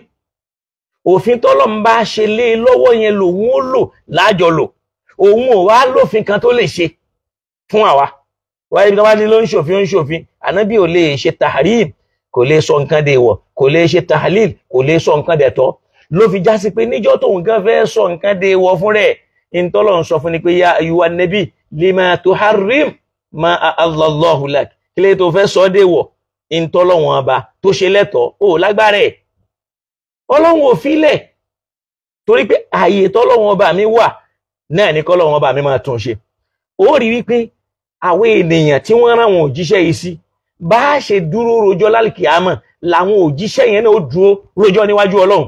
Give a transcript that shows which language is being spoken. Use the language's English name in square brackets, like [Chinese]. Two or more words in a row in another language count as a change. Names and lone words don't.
[Yoruba] Òfin tọ́lọ́run bá ṣe lé lọ́wọ́ yẹn lòun ó lò lájọ lò, òun ò wá lófin kan tó lè ṣe fún àwa. Wáyé tó bá ní ló ń ṣòfin, ànábì ò lè ṣe tahrim, kò lè sọ nǹkan dèèwọ̀, kò lè ṣe tahlil, kò lè sọ nǹkan dẹ̀tọ́. Ló fi já sí pé níjọ́ tóun gan fẹ́ sọ nǹkan dèèwọ̀ fún rẹ̀, ìntọ́lọ́run sọ fún ni pé [Arabic] يا أيها النبي لم تحرم ما أحل الله لك, [Yoruba] kí lè tó fẹ́ sọ dèèwọ̀ ìntọ́lọ́run ọba tó ṣe lẹ́tọ̀ọ́ ó lágbára ẹ̀. Ọlọ́run ò filẹ̀, torí pé ààyè tọ́lọ́run ọba mi wà náà ní kọ́lọ́run ọba mi máa tún ṣe. Ó rí wípé àwọn ènìyàn tí wọ́n rán wọn òjíṣẹ́ yìí sí, bá ṣe dúró rojọ́ lálìkìámọ̀ làwọn òjíṣẹ́ yẹn náà ó dúró rojọ́ níwájú Ọlọ́run.